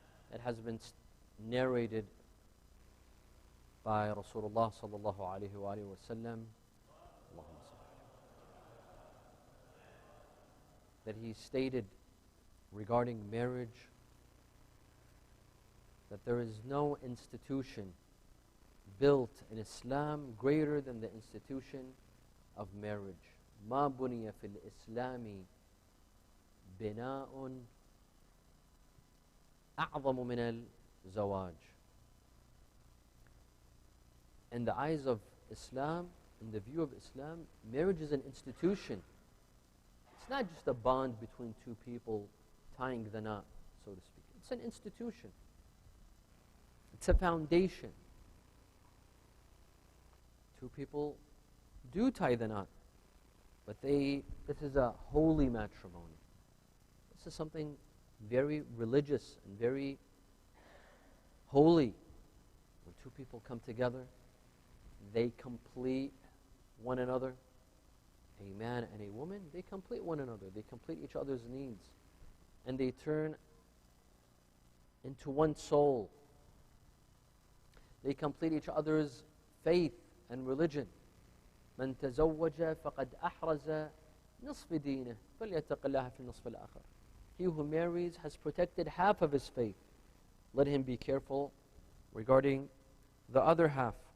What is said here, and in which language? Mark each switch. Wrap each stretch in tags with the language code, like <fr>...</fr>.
<en>It has been narrated by Rasulullah sallallahu alayhi wa sallam that he stated regarding marriage that there is no institution built in Islam greater than the institution of marriage.</en> <ar>ما بني في الإسلام بناء أعظم من الزواج.</ar> <en>In the eyes of Islam, in the view of Islam, marriage is an institution. It's not just a bond between two people tying the knot, so to speak. It's an institution. It's a foundation. Two people do tie the knot, but this is a holy matrimony. This is something very religious and very holy. When two people come together, they complete one another. A man and a woman, they complete one another. They complete each other's needs. And they turn into one soul. They complete each other's faith and religion.</en> <ar>من تزوج فقد أحرز نصف دينه فليتق الله في النصف الآخر.</ar> <en>He who marries has protected half of his faith. Let him be careful regarding the other half.</en>